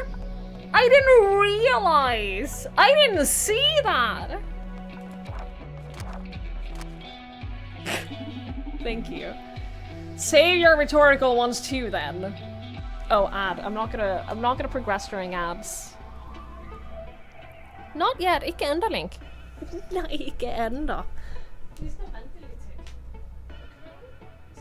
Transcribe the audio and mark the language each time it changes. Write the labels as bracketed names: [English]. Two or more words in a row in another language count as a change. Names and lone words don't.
[English] I didn't realize! I didn't see that! Thank you. Save your rhetorical ones too, then. Oh, ad. I'm not gonna progress during ads. Not yet, [Norwegian] ikke enda, Link. Nei, ikke enda. Vi skal vente litt til.